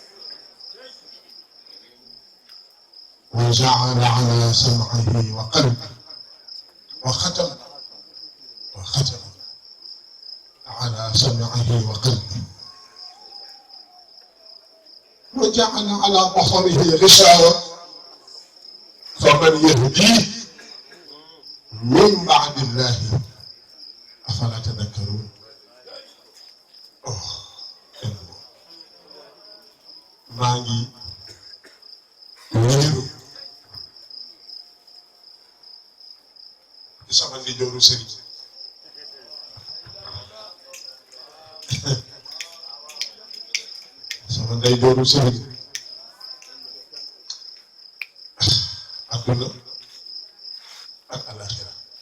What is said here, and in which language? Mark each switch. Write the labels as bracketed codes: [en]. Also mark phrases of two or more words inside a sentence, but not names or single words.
[ar] وجعل على سمعه وقلبه وختم على سمعه وقلبه وجعل على بصره غشاوة فمن يهديه من بعد الله أفلا تذكرون. [wo] maa ngi wéeru ci sama ndeyjooru sëriñ sama ndeyjooru sëriñ adduna ak alaxira